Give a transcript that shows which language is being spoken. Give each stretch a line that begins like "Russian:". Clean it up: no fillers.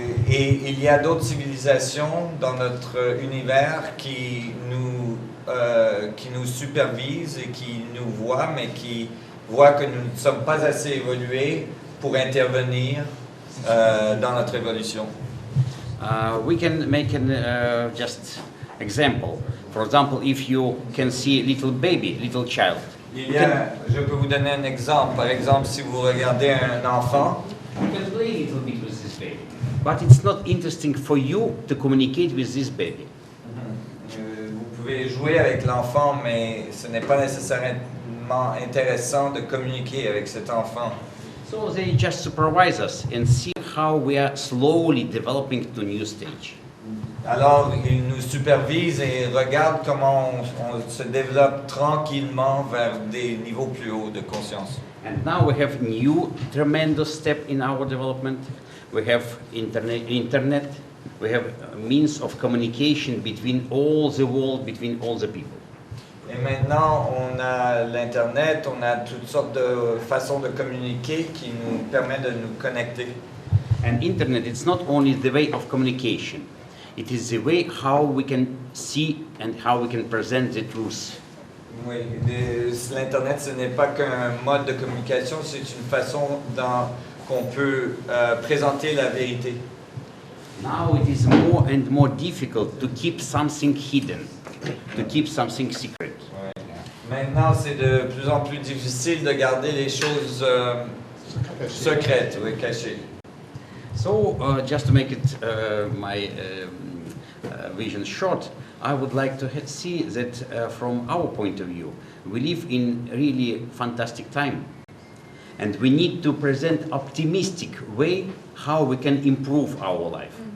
French: Et il y a d'autres civilisations dans notre univers qui nous supervisent et qui nous voient, mais qui voient que nous ne sommes pas assez évolués pour intervenir dans notre évolution.
English: We can make an just example. For example, if you can see a little baby, little child.
French: Je peux vous donner un exemple. Par exemple, si vous regardez un enfant,
English: you can play a little bit with this baby, but it's not interesting for you to communicate with this baby.
French: Vous pouvez jouer avec l'enfant, mais ce n'est pas nécessairement intéressant de communiquer avec cet enfant.
English: So they just supervise us and see how we are slowly developing to a new stage.
French: Alors, il nous supervise et regarde comment on se développe tranquillement vers des niveaux plus hauts de conscience.
English: And now we have new tremendous step in our development. We have internet. We have a means of communication between all the world, between all the people.
French: Et maintenant, on a l'Internet, on a toutes sortes de façons de communiquer qui nous permettent de nous connecter.
English: And internet, it's not only the way of communication. It is the way how we can see and how we can present the truth.
French: Oui, l'Internet, ce n'est pas qu'un mode de communication, c'est une façon qu'on peut présenter la vérité.
English: Now it is more and more difficult to keep something hidden, to keep something secret.
French: Ouais. Maintenant, c'est de plus en plus difficile de garder les choses secrètes, oui, cachées.
English: So, just to make it my vision short, I would like to see that from our point of view, we live in really fantastic time. And we need to present optimistic way how we can improve our life.